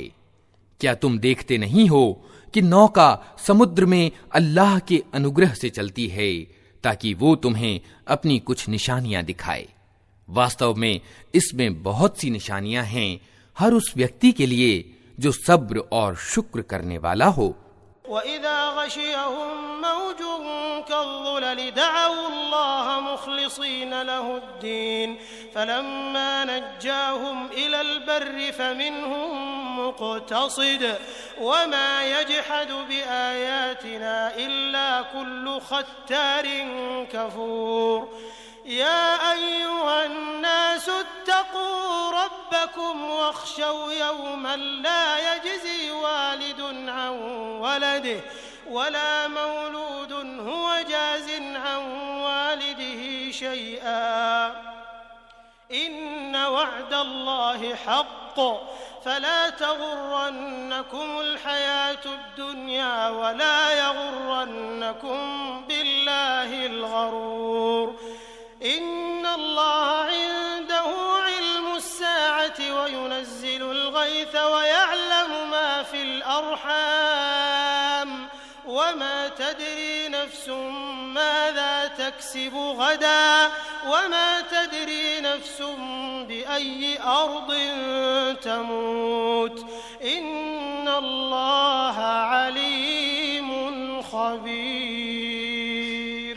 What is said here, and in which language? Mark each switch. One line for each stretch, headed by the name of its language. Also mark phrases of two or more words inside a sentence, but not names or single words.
Hindi: क्या तुम देखते नहीं हो कि नौका समुद्र में अल्लाह के अनुग्रह से चलती है ताकि वो तुम्हें अपनी कुछ निशानियां दिखाए। वास्तव में इसमें बहुत सी निशानियां हैं हर उस व्यक्ति के लिए जो सब्र और शुक्र करने वाला हो।
Arabic: وإذا غشيهم موج كالظلل دعوا الله مخلصين له الدين فلما نجاهم إلى البر فمنهم مقتصد وما يجحد بآياتنا إلا كل ختار كفور. يا أيها الناس اتقوا ربكم واخشوا يوما لا يجزي والد عن ولده ولا مولود هو جاز عن والده شيئا إن وعد الله حق فلا تغرنكم الحياة الدنيا ولا يغرنكم بالله الغرور. إن الله عنده علم الساعة وينزل الغيث ويعلم ما في الأرحام وما تدري نفس ماذا تكسب غدا وما تدري نفس بأي أرض تموت إن الله عليم خبير.